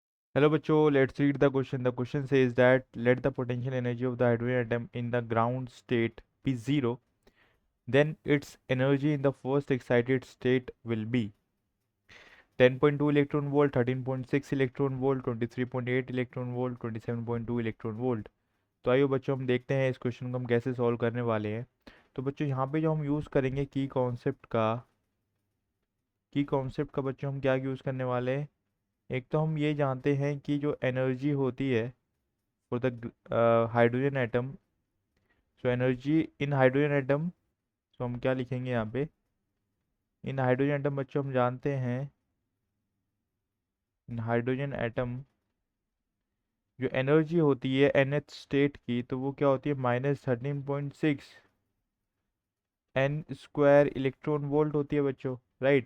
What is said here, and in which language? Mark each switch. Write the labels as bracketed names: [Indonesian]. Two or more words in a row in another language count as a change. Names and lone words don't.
[English] Hello बच्चों, let's read the question. The question says that let the potential energy of the hydrogen atom in the ground state be zero, then its energy in the first excited state will be 10.2 electron volt, 13.6 electron volt, 23.8 electron volt, 27.2 electron volt. [Hindi] तो आइए बच्चों हम देखते हैं इस क्वेश्चन को हम कैसे सॉल्व करने वाले हैं। तो बच्चों यहाँ पे जो हम यूज़ करेंगे की कॉन्सेप्ट का बच्चों हम क्या यूज़ करने वाले हैं। एक तो हम ये जानते हैं कि जो एनर्जी होती है [English] for the hydrogen atom, so energy in hydrogen atom, [Hindi] सो हम क्या लिखेंगे यहाँ पे, [English] in hydrogen atom [Hindi] बच्चों हम जानते हैं [English] in hydrogen atom [Hindi] जो एनर्जी होती है [English] nth state [Hindi] की, तो वो क्या होती है -13.6 [English] n square electron volt [Hindi] होती है बच्चों, राइट।